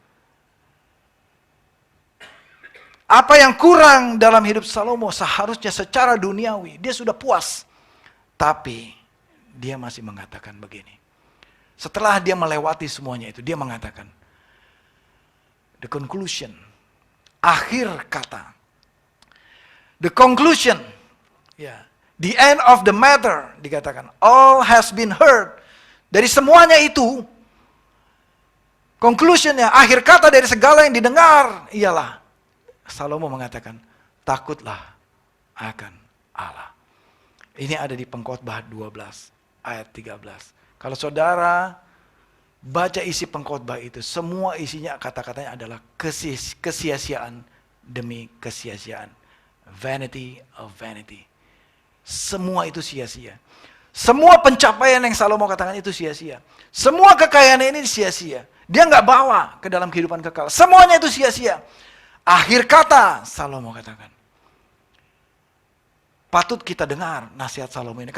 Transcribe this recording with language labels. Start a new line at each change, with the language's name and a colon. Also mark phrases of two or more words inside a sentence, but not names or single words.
Indonesian: Apa yang kurang dalam hidup Salomo seharusnya secara duniawi, dia sudah puas. Tapi dia masih mengatakan begini. Setelah dia melewati semuanya itu, dia mengatakan,
English: the conclusion,
Indonesian: akhir kata,
English: the conclusion, the end of the matter, dikatakan, all has been heard.
Indonesian: Dari semuanya itu, conclusionnya, akhir kata dari segala yang didengar, ialah, Salomo mengatakan, takutlah akan Allah. Ini ada di Pengkhotbah 12 ayat 13. Kalau saudara baca isi pengkhotbah itu, semua isinya kata-katanya adalah kesia-siaan demi kesia-siaan.
English: Vanity of vanity.
Indonesian: Semua itu sia-sia. Semua pencapaian yang Salomo katakan itu sia-sia. Semua kekayaan ini sia-sia. Dia nggak bawa ke dalam kehidupan kekal. Semuanya itu sia-sia. Akhir kata Salomo katakan. Patut kita dengar nasihat Salomo ini.